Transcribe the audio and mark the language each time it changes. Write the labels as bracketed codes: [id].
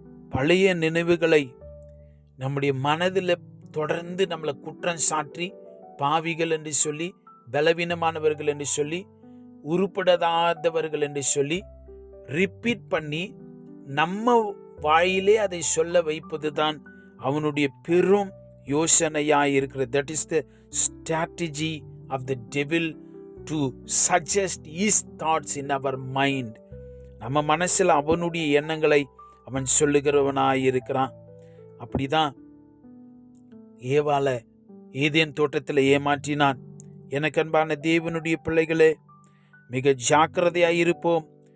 [ta] பழைய நினைவுகளை நம்முடைய மனதில் தொடர்ந்து நம்மளை குற்றம் சாற்றி, பாவிகள் என்று சொல்லி, பலவீனமானவர்கள் என்று சொல்லி, உருப்படாதவர்கள் என்று சொல்லி ரிப்பீட் பண்ணி நம்ம வாயிலே அதை சொல்ல வைப்பதுதான் அவனுடைய பெரும் யோசனையாய் இருக்கிறது. [en] That is the strategy of the devil to suggest his thoughts in our mind. [ta] நம்ம மனசுல அவனுடைய எண்ணங்களை அவன் சொல்லுகிறவனாய் இருக்கிறான். அப்படிதான் ஏவாளை ஏதேன் தோட்டத்தில் ஏமாற்றினான். எனக்கு அன்பான தேவனுடைய பிள்ளைகளே, மிக ஜாக்கிரதையாய் இருப்போம்.